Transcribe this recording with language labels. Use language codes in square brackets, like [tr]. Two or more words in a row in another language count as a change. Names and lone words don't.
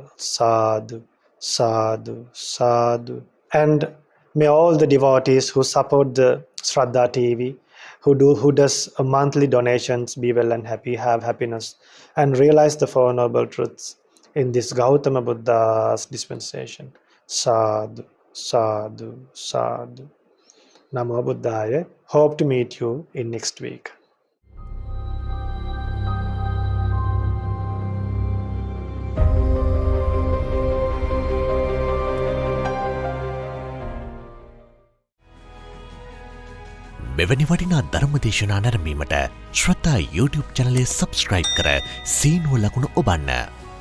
[pi] Sadhu, sadhu, sadhu. [en] And may all the devotees who support the Shraddha TV, who does monthly donations, be well and happy, have happiness, and realize the Four Noble Truths in this Gautama Buddha's dispensation. [pi] Sadhu, sadhu, sadhu. Namo Buddhaya. [en] Hope to meet you in next week. [si] මෙවැනි වටිනා ධර්මදේශනා නැරඹීමට ශ්‍රද්ධා YouTube චැනලය සබස්ක්‍රයිබ් කර සීනුව ලකුණ ඔබන්න.